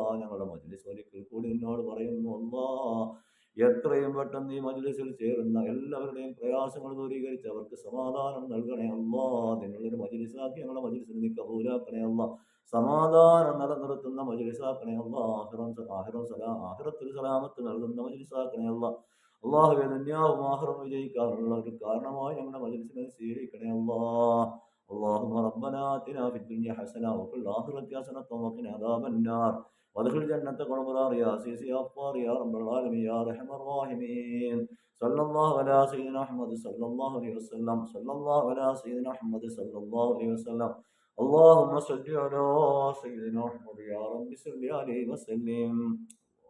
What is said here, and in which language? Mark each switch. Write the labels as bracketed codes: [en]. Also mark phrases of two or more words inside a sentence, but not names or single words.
[ml] ഞങ്ങളുടെ മജ്‌ലിസ് ഒരിക്കൽ കൂടി നിന്നോട് പറയുന്നു അള്ളാ, എത്രയും പെട്ടെന്ന് ഈ മജ്‌ലിസിൽ ചേരുന്ന എല്ലാവരുടെയും പ്രയാസങ്ങൾ ദൂരീകരിച്ച് അവർക്ക് സമാധാനം നൽകണേ അള്ളാ. നിങ്ങളൊരു മജ്‌ലിസാക്കി ഞങ്ങളുടെ മജ്‌ലിസിനെ നീ കബൂലാക്കണേ അള്ളാ. സമാധാനം നിലനിർത്തുന്ന മജ്‌ലിസാക്കണേ അള്ളാ. ആഖിറത്തിൽ സലാമത്ത് നൽകുന്ന മജ്‌ലിസാക്കണേ അള്ളാ. അല്ലാഹുവേ, ദുനിയാവും ആഖിറവും വിജയിക്കാനുള്ള ഒരു കാരണമായി ഞങ്ങളുടെ മജ്‌ലിസിനെ സ്വീകരിക്കണേ അള്ളാ. [ar] اللهم ربنا آتنا في الدنيا حسنة وفي الآخرة حسنة وقنا عذاب النار وادخل جنتك والأبرار يا عزيز يا غفار يا رب العالمين يا أرحم الراحمين. صلى الله على سيدنا محمد صلى الله عليه وسلم. صلى الله على سيدنا محمد صلى الله عليه وسلم. اللهم صل على سيدنا محمد يا رب صل عليه وسلم.